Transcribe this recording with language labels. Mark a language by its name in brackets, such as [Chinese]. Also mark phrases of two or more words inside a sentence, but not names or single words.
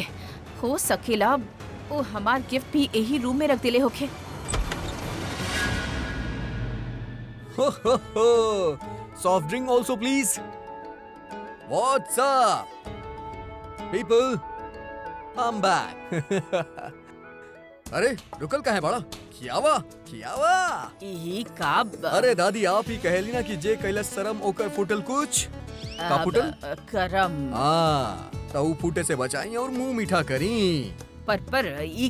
[Bhojpuri] हो सकेला वो हमार गिफ्ट भी यही रूम में रख दिले होके। [English] soft drink also please. what's up people, I am back. [Bhojpuri] अरे रुकल का है बड़ा? खियावा खियावा। यही का अरे दादी आप ही कहली ना कि जे कैलस शरम ओकर फुटल कुछ का फुटल करम। हाँ तो ऊ फूटे से बचाई और मुंह मीठा करी। पर ई